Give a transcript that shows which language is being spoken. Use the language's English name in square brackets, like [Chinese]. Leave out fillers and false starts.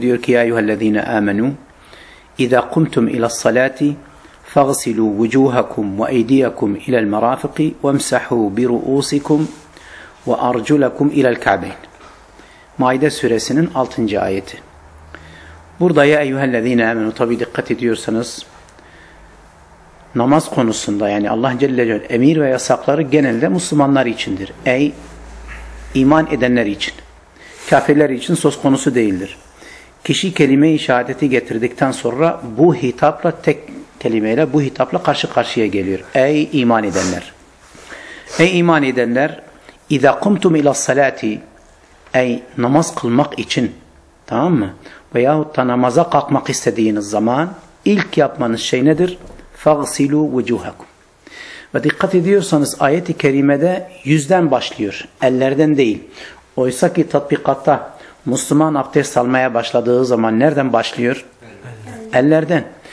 [Turkish] Diyor ki [Arabic] ya eyyühellezine amenu اِذَا قُمْتُمْ اِلَى الصَّلَاةِ فَغْسِلُوا وُجُوهَكُمْ وَاَيْدِيَكُمْ اِلَى الْمَرَافِقِ وَمْسَحُوا بِرُؤُوسِكُمْ وَاَرْجُلَكُمْ اِلَى الْكَعْبَيْنِ. [Turkish] Maide suresinin 6. ayeti. Burada ya eyyühellezine amenu, tabi dikkat ediyorsanız namaz konusunda yani Allah Celle Celaluhu emir ve yasakları genelde Müslümanlar içindir. Ey iman edenler için. Kafirler için söz konusu değildir. Kişi kelime-i şehadeti getirdikten sonra bu hitapla tek kelimeyle bu hitapla karşı karşıya geliyor. Ey iman edenler. Ey iman edenler, [Arabic] اِذَا قُمْتُمْ اِلَى الصَّلَاةِ. [Turkish] Ey namaz kılmak için, tamam mı? Veyahut da namaza kalkmak istediğiniz zaman ilk yapmanız şey nedir? [Arabic] فَغْسِلُوا وُجُوهَكُمْ. [Turkish] Ve dikkat ediyorsanız ayet-i kerimede yüzden başlıyor. Ellerden değil. Oysa ki tatbikatta Müslüman abdest almaya başladığı zaman nereden başlıyor? Ellerden.